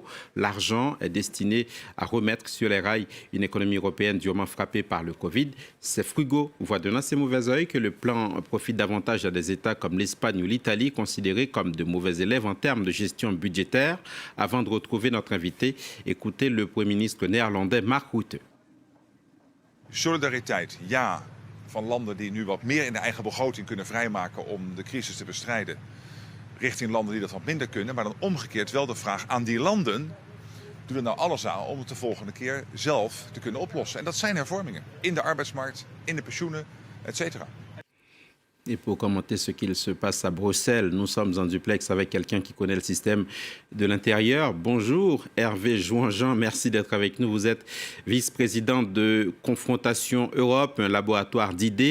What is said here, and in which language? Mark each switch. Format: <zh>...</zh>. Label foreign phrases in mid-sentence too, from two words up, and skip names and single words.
<fr>L'argent est destiné à remettre sur les rails une économie européenne durement frappée par le Covid. Ces frugaux voient d'un assez mauvais œil que le plan profite davantage à des États comme l'Espagne ou l'Italie, considérés comme de mauvais élèves en termes de gestion budgétaire. Avant de retrouver notre invité, écoutez le Premier ministre néerlandais Mark Rutte.</fr> <nl>Solidariteit, ja, van landen die nu wat meer in de eigen begroting kunnen vrijmaken om de crisis te bestrijden, richting landen die dat wat minder kunnen. Maar dan omgekeerd wel de vraag aan die landen, doen er nou alles aan om het de volgende keer zelf te kunnen oplossen. En dat zijn hervormingen in de arbeidsmarkt, in de pensioenen, etc.</nl> <fr>Et pour commenter ce qu'il se passe à Bruxelles, nous sommes en duplex avec quelqu'un qui connaît le système de l'intérieur. Bonjour Hervé Jouanjean, merci d'être avec nous. Vous êtes vice-président de Confrontation Europe, un laboratoire d'idées.</fr>